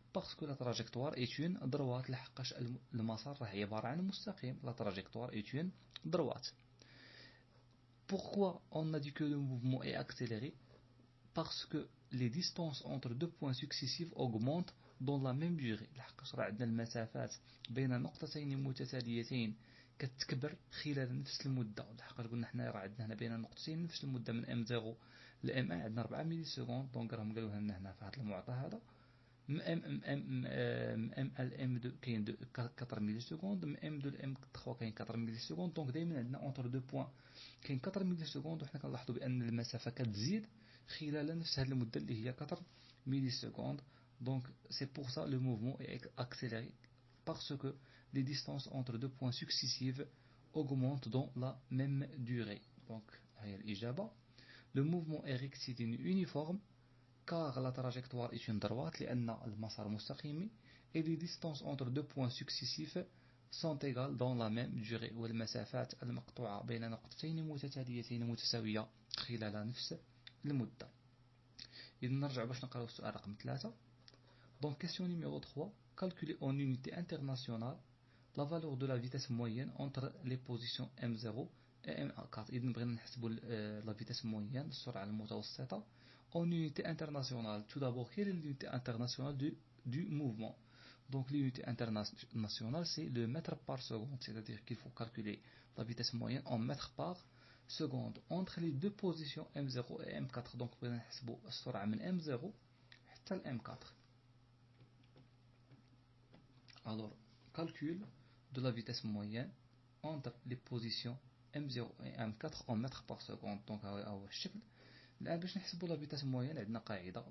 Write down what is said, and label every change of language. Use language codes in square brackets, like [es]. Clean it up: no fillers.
[fr] parce que la trajectoire est une droite. [ar] لحقاش المسار راه عبارة عن مستقيم. [fr] la trajectoire est une droite. pourquoi on a dit que le mouvement est accéléré? parce que les distances entre deux points successifs augmentent dans la même durée. [ar] لحقاش راه عندنا المسافات بين نقطتين متتاليتين كتكبر خلال نفس المدة. لحقاش قلنا حنا راه عندنا هنا بين النقطتين نفس المدة، من M0 ل M1 عندنا 4 ملي سكوند. دونك راهم قالوا لنا هنا في هذا المعطى هذا من M1 ل M2 كاين 4 ملي سكوند، من M2 ل M3 كاين 4 ملي سكوند. دونك دائما عندنا [fr] اونتر دو بوين [ar] كاين 4 ملي سكوند، وحنا كنلاحظوا بان المسافة كتزيد خلال نفس هذه المدة اللي هي 4 ملي سكوند. [fr] donc c'est pour ça le mouvement est accéléré, parce que les distances entre deux points successives augmentent dans la même durée. [ar] donc هي الإجابة. [fr] le mouvement est rectiligne uniforme car la trajectoire est une droite [ar] لأن المسار مستقيم. [fr] et les distances entre deux points successifs sont égales dans la même durée [ar] والمسافات المقطوعة بين نقطتين متتاليتين متساوية خلال نفس المدة. إذا نرجع باش نقراو السؤال رقم 3. [fr] Donc question numéro 3, calculer en unité internationale la valeur de la vitesse moyenne entre les positions M0 et M4. [ar] إذا بغينا نحسبوا [fr] la vitesse moyenne [ar] السرعة المتوسطة [fr] en unité internationale. Tout d'abord, quelle est l'unité internationale du mouvement? Donc l'unité internationale c'est le mètre par seconde, c'est-à-dire qu'il faut calculer la vitesse moyenne en mètres par seconde entre les deux positions M0 et M4. [ar] Donc بغينا نحسبوا السرعة من M0 حتى ل M4. [fr] Alors, calcul de la vitesse moyenne entre les positions M0 et M4 en mètres par seconde. [ar] Donc هو الشكل. الآن باش نحسبوا [fr] la vitesse moyenne [ar] عندنا قاعدة.